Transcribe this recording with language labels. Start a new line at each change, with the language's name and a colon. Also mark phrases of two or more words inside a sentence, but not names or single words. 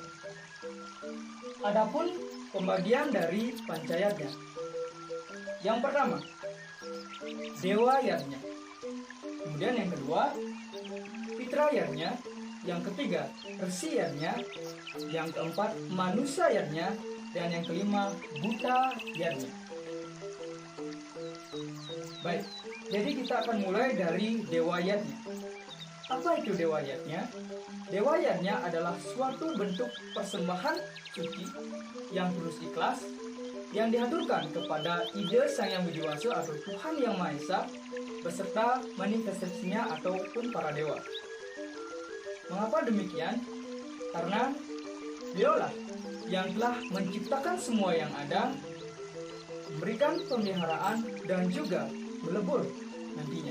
Indonesian: Adapun pembagian dari pancayadnya, yang pertama dewa yadnya, kemudian yang kedua Pitra yadnya, yang ketiga Resi yadnya, yang keempat Manusia yadnya, dan yang kelima Buta yadnya. Baik, jadi kita akan mulai dari dewa yadnya. Apa itu dewa yadnya? Dewa yadnya adalah suatu bentuk persembahan suci yang tulus ikhlas yang dihaturkan kepada ide Sang Yang Widi Wasa atau Tuhan Yang Maha Esa beserta manifestasinya ataupun para dewa. Mengapa demikian? Karena Beliaulah yang telah menciptakan semua yang ada, memberikan pemeliharaan dan juga melebur nantinya.